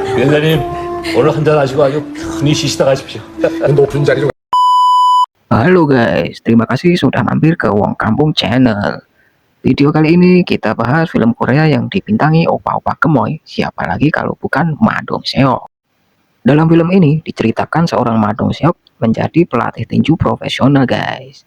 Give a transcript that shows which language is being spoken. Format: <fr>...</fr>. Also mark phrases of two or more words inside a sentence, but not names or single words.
<ko>기자님, 오늘 한잔 하시고 아주 편히 쉬시다 가십시오. 높은 자리로.</ko> <id>Halo guys, terima kasih sudah mampir ke Wong Kampung Channel. Video kali ini kita bahas film Korea yang dibintangi opa-opa gemoy, siapa lagi kalau bukan Ma Dong Seok. Dalam film ini diceritakan seorang Ma Dong Seok menjadi pelatih tinju profesional guys.</id>